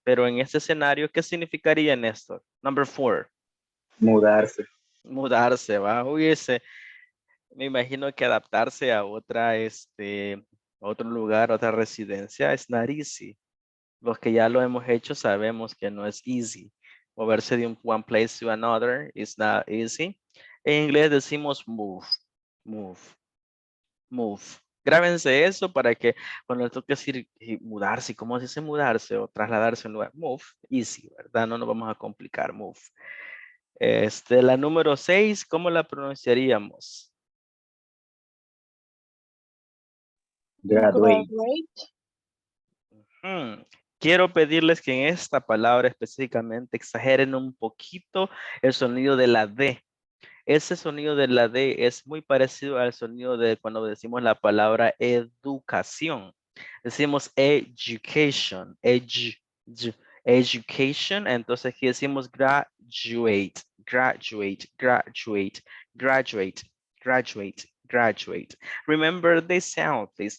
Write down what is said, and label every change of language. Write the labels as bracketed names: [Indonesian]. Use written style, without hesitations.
[Spanish] Pero en este escenario, ¿qué significaría, Néstor? [English] Number 4. [Spanish] Mudarse. Mudarse, va. Hubiese. Me imagino que adaptarse a otro lugar, otra residencia es [English] not easy. [Spanish] Los que ya lo hemos hecho sabemos que no es easy. Moverse de [English] one place to another is not easy. [Spanish] En inglés decimos move, move, move. Grábense eso para que cuando les toque decir mudarse, ¿cómo se dice mudarse o trasladarse a un lugar? Move, easy, ¿verdad? No nos vamos a complicar, move. La número 6, ¿cómo la pronunciaríamos? [English] Graduate. [Spanish] Quiero pedirles que en esta palabra específicamente exageren un poquito el sonido de la D. Ese sonido de la D es muy parecido al sonido de cuando decimos la palabra educación. Decimos education, education. Entonces aquí decimos graduate, graduate, graduate, graduate, graduate, graduate. [English] Remember this sound, please.